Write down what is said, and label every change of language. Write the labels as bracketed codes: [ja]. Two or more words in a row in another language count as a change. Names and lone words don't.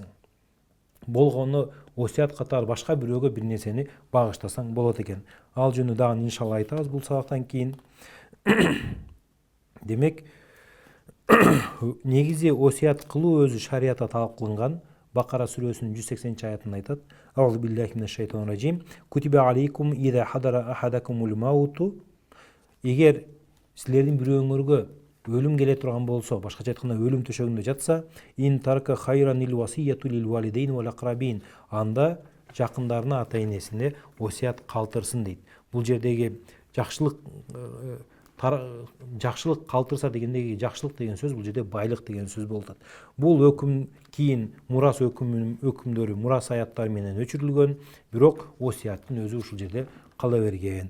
[ky] Болгону осуят катары башка бирөөгө бир нерсени багыштасаң болот экен. Ал жөнүндө дагы иншалла айтабыз бул сабактан кийин. Демек, негизи осуят кылуу өзү шариятта талап кылынган. Бакара сүрөсүнүн 180-аятында айтат: [ar] أعوذ بالله من الشيطان الرجيم. كتب عليكم إذا حضر أحدكم الموت. [ky] Эгер силердин бирөөңөргө өлүм келе турган болсо, башкача айтканда өлүм төшөгүндө жатса, [ar] إن ترك خيرا الوصية للوالدين والأقربين. [ky] Анда жакындарына, ата-энесине осуят калтырсын дейт. Бул жердеги жакшылык калтырса дегендеги жакшылык деген сөз бул жерде байлык деген сөз болот. Бул өкүм кийин мурас өкүмдөрү мурас аяттары менен өчүрүлгөн, бирок осуяттын өзү ушул жерде кала берген.